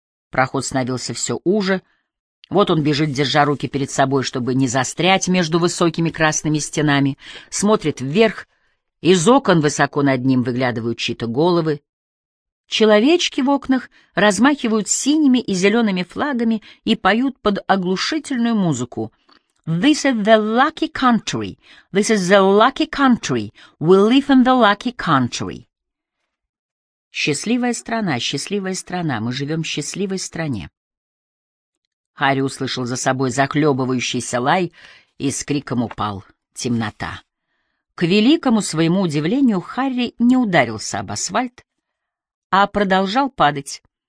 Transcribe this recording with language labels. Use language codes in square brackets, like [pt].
[ru] Проход становился все уже. Вот он бежит, держа руки перед собой, чтобы не застрять между высокими красными стенами. Смотрит вверх. Из окон высоко над ним выглядывают чьи-то головы. Человечки в окнах размахивают синими и зелеными флагами и поют под оглушительную музыку. [en] This is the lucky country. This is the lucky country. We live in the lucky country. [ru] Счастливая страна, мы живем в счастливой стране. Харри услышал за собой захлебывающийся лай и с криком упал. Темнота. К великому своему удивлению, Харри не ударился об асфальт, а продолжал падать.